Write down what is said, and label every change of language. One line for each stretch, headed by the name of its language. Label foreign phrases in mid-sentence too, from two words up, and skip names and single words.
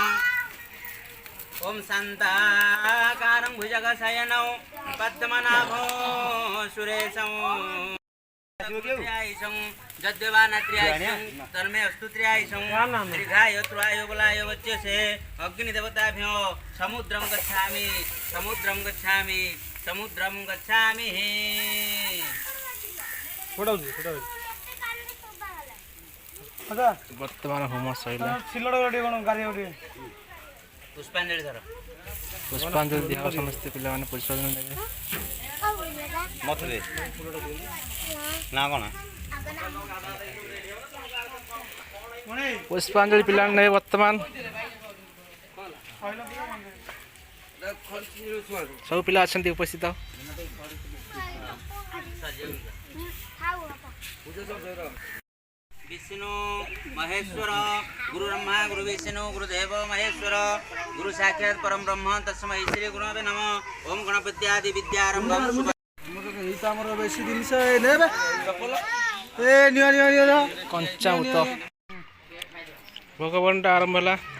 Sanskrit: ओम शांताकारं भुजगशयनौ पद्मनाभो सुरेशं त्र्यायसं जद्यवानत्र्यायसं तन्मे अस्तु त्र्यायसं दीर्घाय त्वाय बलाय वच्यसे अग्निदेवताभ्यो समुद्रं गच्छामि समुद्रं गच्छामि समुद्रं गच्छामि
Odia: ବର୍ତ୍ତମାନ ହୋମ ସରିଲା ପୁଷ୍ପାଞ୍ଜଳି ଧର ପୁଷ୍ପାଞ୍ଜଳି ଦିଆହବ ସମସ୍ତେ ପିଲାମାନେ ପରିଶୋଧନ ନେବେ ମଥରେ ନା କ'ଣ ପୁଷ୍ପାଞ୍ଜଳି ପିଲାମାନେ ନେବେ ବର୍ତ୍ତମାନ ସବୁ ପିଲା ଅଛନ୍ତି ଉପସ୍ଥିତ
Sanskrit: विष्णु महेश्वर गुरु ब्रह्मा गुरु विष्णु गुरुदेव महेश्वर गुरु साक्षात् परम ब्रह्म तस्मै श्री गुरुवे नमः ओम गणपत्यादि विद्यारंभम
Odia: କଞ୍ଚାମୃତ ଭୋଗବଣ୍ଟା ଆରମ୍ଭ ହେଲା